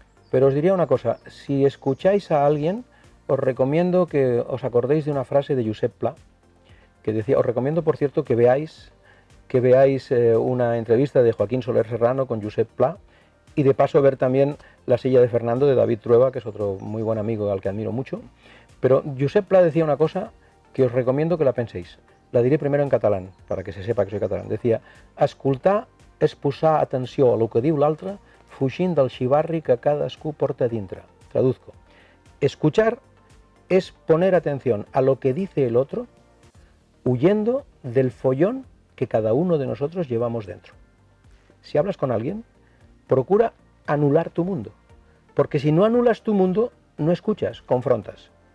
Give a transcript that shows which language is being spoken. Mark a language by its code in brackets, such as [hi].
[es] Pero os diría una cosa, si escucháis a alguien, os recomiendo que os acordéis de una frase de Josep Pla, que decía, os recomiendo por cierto que veáis una entrevista de Joaquín Soler Serrano con Josep Pla, y de paso ver también La silla de Fernando de David Trueba, que es otro muy buen amigo al que admiro mucho. Pero Josep Pla decía una cosa que os recomiendo que la penséis. La diré primero en catalán, para que se sepa que soy catalán. [ca] Decía, escoltar és posar atenció a lo que diu l'altre, fugint del xivarri que cadascú porta dintre. [es] Traduzco. Escuchar es poner atención a lo que dice el otro, huyendo del follón que cada uno de nosotros llevamos dentro. Si hablas con alguien, procura anular tu mundo, porque si no anulas tu mundo, no escuchas, confrontas.